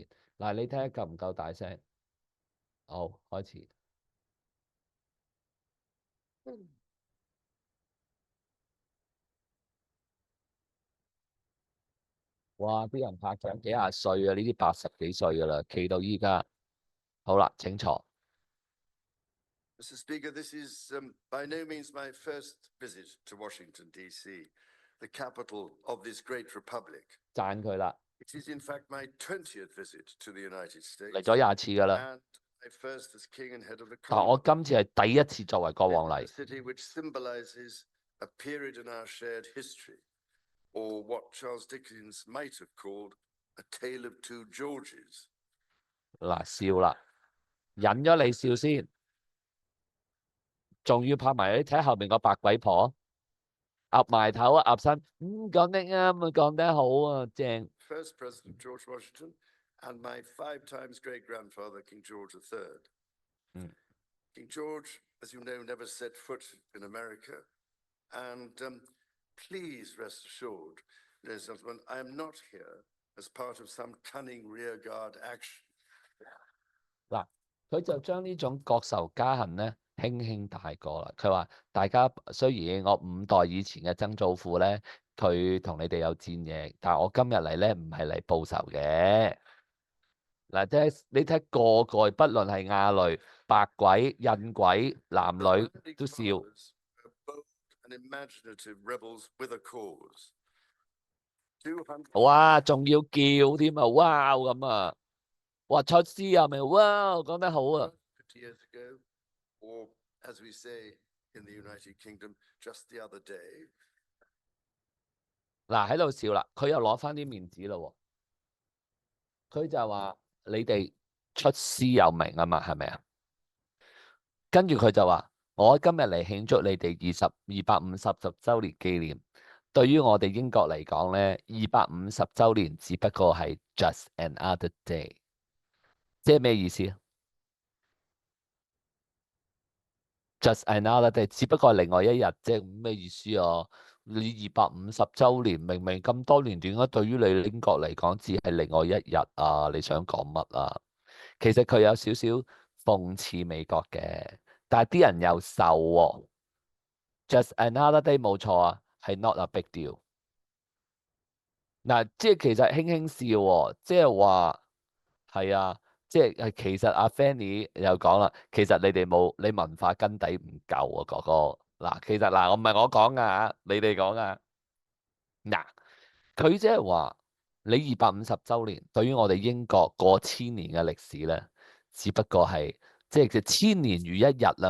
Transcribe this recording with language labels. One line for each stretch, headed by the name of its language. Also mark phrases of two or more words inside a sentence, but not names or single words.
Cantonese: 嗱，你睇下夠唔夠大聲？好，開始。哇！啲人拍掌幾廿歲啊，呢啲80幾歲噶啦，企到依家。好啦，請坐。
English: Mr. Speaker, this is by no means my first visit to Washington, D.C., the capital of this great republic.
Cantonese: 讚佢啦，
English: It is in fact my 20th visit to the United
Cantonese: 嚟
English: States
Cantonese: 咗20次噶啦。
English: and my first as king and head of the
Cantonese: 但我
English: Commonwealth.
Cantonese: 今次係第一次作為國王
English: A
Cantonese: 嚟。
English: city which symbolizes a period in our shared history, or what Charles Dickens might have called a tale of two Georges.
Cantonese: 嗱，笑啦，忍咗你笑先，仲要拍埋你睇後面個白鬼婆，岌埋頭啊，岌身，講得啱啊，講得好啊，正。
English: First President George Washington and my 5 times great-grandfather, King George III. King George, as you know, never set foot in America. And please rest assured, ladies and gentlemen, I am not here as part of some cunning rearguard action.
Cantonese: 嗱，佢就將呢種國仇家恨咧輕輕帶過啦。佢話大家雖然我5代以前嘅曾祖父咧，佢同你哋有戰役，但係我今日嚟咧唔係嚟報仇嘅。嗱，即係你睇個個，不論係亞類、白鬼、印鬼、男
English: The
Cantonese: 女
English: founding
Cantonese: 都笑。
English: fathers were bold and imaginative rebels with a cause. 200
Cantonese: 哇，仲要叫添啊！哇咁啊！哇，出師啊咪哇，講得好啊！
English: years ago, or as we say in the United Kingdom, just the other day.
Cantonese: 嗱喺度笑啦，佢又攞翻啲面子咯喎，佢就話你哋出師有名啊嘛，係咪啊？跟住佢就話我今日嚟慶祝你哋250周年紀念。對於我哋英國嚟講咧，250周年只不過係
English: just another day，
Cantonese: 即係咩意思 ？
English: just another day，
Cantonese: 只不過係另外一日，即係咩意思啊？你250周年，明明咁多年，點解對於你英國嚟講只係另外一日啊？你想講乜啊？其實佢有少少諷刺美國嘅，但係啲人又受喎。
English: just another day
Cantonese: 冇錯啊，係
English: not a big deal。
Cantonese: 嗱，即係其實輕輕笑喎，即係話係啊，即係其實阿 Fanny 又講啦，其實你哋冇你文化根底唔夠啊，哥哥。嗱，其實嗱，我唔係我講噶，你哋講噶。嗱，佢即係話你250周年，對於我哋英國過千年嘅歷史咧，只不過係即係千年如一日啦。